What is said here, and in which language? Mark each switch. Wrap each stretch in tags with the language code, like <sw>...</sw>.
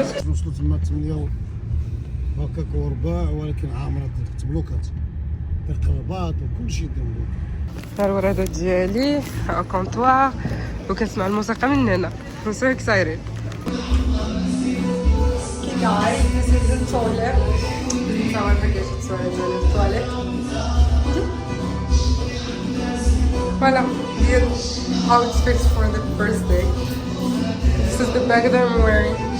<ar>وصلوا تما 8 هكاك ورباع ولكن عامره تبلوكات القربات وكلشي ديالو. ها الوراده ديالي كونطوار وكنسمع الموسيقى من هنا.</ar> <en>I'm so excited. Okay guys, this is the toilet.</en> <ar>نصور كيفاش تصور ديال التواليت.</ar> <en>Voilà, here's outfits for the birthday. This is the bag that I'm wearing.</en>